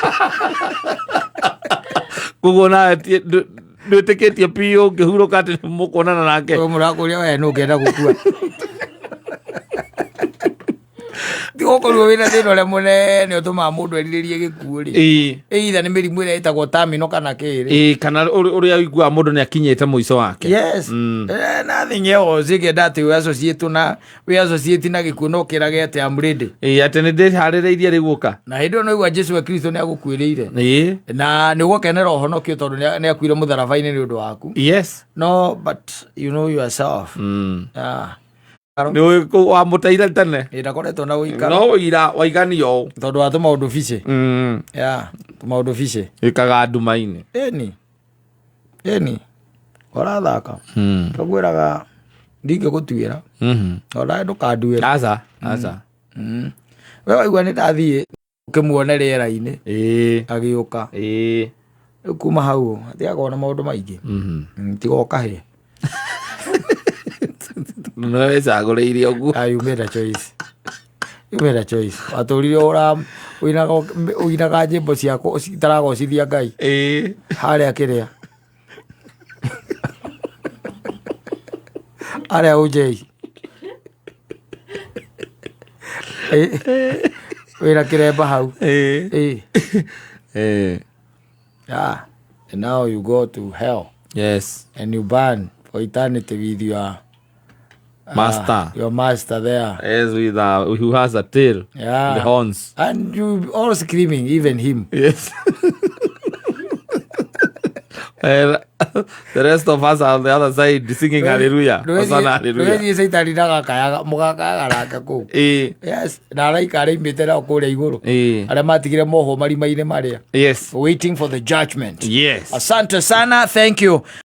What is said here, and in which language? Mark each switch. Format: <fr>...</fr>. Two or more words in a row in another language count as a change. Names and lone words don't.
<ki>koguo nawe ndwĩtĩkĩtie piũ ngĩhurũka atĩ mũkuonana nake mũrakũria we nũ ngenda gũkua tigũkorwo wĩna thĩna ũrĩa mũnene ũtũmaga mũndũ erirĩrie gĩkuũ-rĩ either nĩ mĩrimũ ĩrĩa ĩtagwo terminal kana kĩrĩ kana ũrĩa ũiguaga mũndũ nĩ akinyĩte mũico wake. Yes.</ki> <en>Nothing else</en> <ki>ingĩenda atĩ wĩ associate na gĩkuũ no kĩrage atĩ</ki> <en>I'm ready.</en> <ki>Atĩ nĩ ndĩharĩrĩirie rĩu gũka na hĩndĩ ĩyo no igua Jesũ wa Kristo nĩ agũkuĩrĩire na nĩ ũgũkenera ũhonokio tondũ nĩ akuire mũtharaba-inĩ nĩ ũndũ waku.</ki> <en>Yes. No but you know yourself.</en> <ki>Nĩ wamũteire tene ndakoretwo na ũikaro no ũira waiganio tondũ wa tũmaũndũ bice tũmaũndũ bice ĩkaga nduma-inĩ ĩni ũrathaka tũkwĩraga ndingĩgũtuĩra onawe ndũkanduĩra aca we waigua nĩ ndathiĩ ũkĩmuone rĩera-inĩ agĩũka rĩu kuma hau athiaga na maũndũ maingĩ tiga ũkahĩa nĩwecagũrĩire ũguo.</ki> <en>You made a choice</en> <ki>watũrire ũinaga nyĩmbo ciako citaragocithia Ngai harĩa kĩrĩa harĩa ũnjei wĩna kĩremba hau.</ki> <en>And now you go to hell. Yes. And you burn for eternity with your master there. Yes, with who has a tail. The horns. And you all screaming, even him. Yes. And the rest of us are on the other side singing hallelujah. Hosanna hallelujah. Yes. Waiting for the judgment. Yes.</en> <sw>Asante sana.</sw> <en>Thank you.</en>